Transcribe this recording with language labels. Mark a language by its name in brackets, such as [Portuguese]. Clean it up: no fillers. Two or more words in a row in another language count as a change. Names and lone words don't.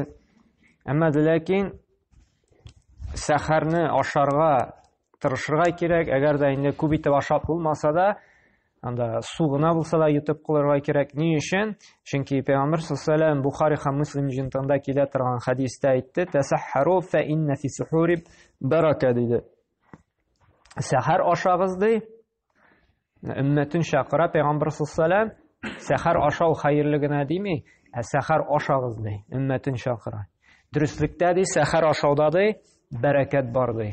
[Tatar] Әмма ләкин сәхәрне ашарга тырышырга кирәк, әгәр дә инде күп итеп ашап булмаса да, анда су гына булса да йотып калырга кирәк. Ни өчен? Чөнки Пәйгамбер [Arabic] صلى الله عليه وسلم [Tatar] Бухари һәм Муслим җыентыгында килә торган хадистә әйтте: [Arabic] "تسحروا فإن في السحور بركة" [Tatar] диде. Сәхәр ашагыз ди. Өммәтен чакыра Пәйгамбер [Arabic] صلى الله عليه وسلم, [Tatar] сәхәр ашау хәерле генә дими, сәхәр ашагыз ди, өммәтен чакыра. Дөрестлектә ди, сәхәр ашауда ди, бәрәкәт бар ди.